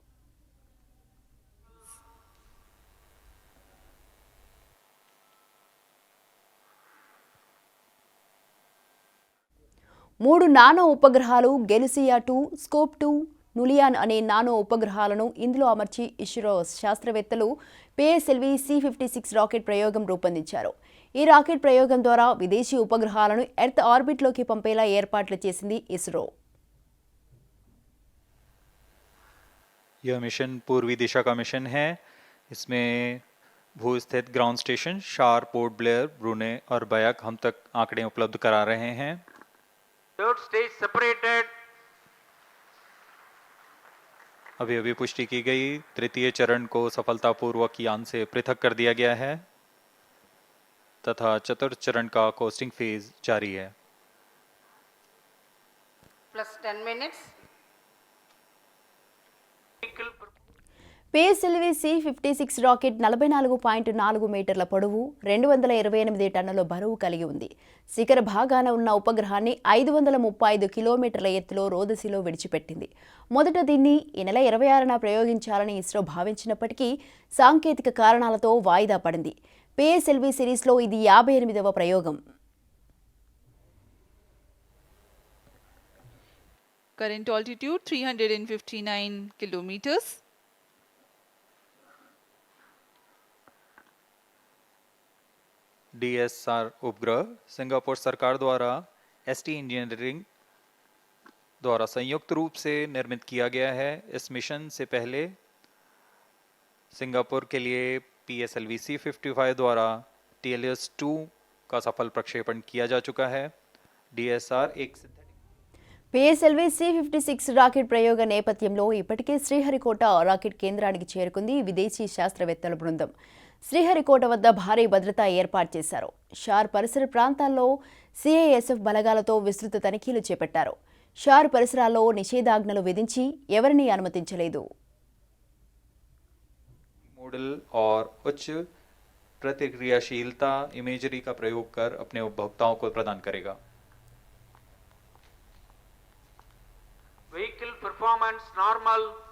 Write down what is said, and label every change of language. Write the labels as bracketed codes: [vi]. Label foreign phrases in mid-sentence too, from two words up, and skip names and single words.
[te] మూడు నానో ఉపగ్రహాలు గెలుసియా 2, స్కోప్ 2, నులియాన్ అనే నానో ఉపగ్రహాలను ఇందులో అమర్చి ఇస్రో శాస్త్రవేత్తలు పిఎస్ఎల్వి C-56 రాకెట్ ప్రయోగం రూపొందించారు. ఈ రాకెట్ ప్రయోగం ద్వారా విదేశీ ఉపగ్రహాలను [en] earth orbitలోకి [te] పంపేలా ఏర్పాట్లు చేసింది ఇస్రో. [hi] यह मिशन पूर्वी दिशा का मिशन है. इसमें भू स्थित [en] ground station [hi] शार, पोर्ट ब्लेयर, ब्रूने और बयाक हम तक आंकड़े उपलब्ध करा रहे हैं. [en] Third stage separated. [hi] अभी अभी पुष्टि की गई, तृतीय चरण को सफलतापूर्वक यान से पृथक कर दिया गया है तथा चतुर्थ चरण का [en] coasting phase [hi] जारी है. [en] Plus 10 minutes. Vehicle per- [te] పిఎస్ఎల్వి C-56 రాకెట్ 44.4 మీటర్ల పొడవు, 228 టన్నుల బరువు కలిగి ఉంది. శిఖర భాగాన ఉన్న ఉపగ్రహాన్ని 535 కిలోమీటర్ల ఎత్తులో రోదసిలో విడిచిపెట్టింది. మొదట దీన్ని ఈ నెల 26న ప్రయోగించాలని ఇస్రో భావించినప్పటికీ సాంకేతిక కారణాలతో వాయిదా పడింది. పిఎస్ఎల్వి సిరీస్లో ఇది 58వ ప్రయోగం. [en] Current altitude 359 kilometers. [hi] DSR उपग्रह सिंगापुर सरकार द्वारा ST इंजीनियरिंग द्वारा संयुक्त रूप से निर्मित किया गया है. इस मिशन से पहले सिंगापुर के लिए PSLV C-55 द्वारा TLS-2 का सफल प्रक्षेपण किया जा चुका है. DSR एक [te] పిఎస్ఎల్వి C-56 రాకెట్ ప్రయోగ నేపథ్యంలో ఇప్పటికే శ్రీహరికోట రాకెట్ కేంద్రానికి చేరుకుంది విదేశీ శాస్త్రవేత్తల బృందం. శ్రీహరికోట వద్ద భారీ భద్రతా ఏర్పాటు చేశారు. షార్ పరిసర ప్రాంతాల్లో CISF బలగాలతో విస్తృత తనిఖీలు చేపట్టారు. షార్ పరిసరాల్లో నిషేధాజ్ఞలు విధించి ఎవరినీ అనుమతించలేదు. [hi] मॉडल और उच्च प्रतिक्रियाशीलता इमेजरी का प्रयोग कर अपने उपभोक्ताओं को प्रदान करेगा. [en] Vehicle performance normal.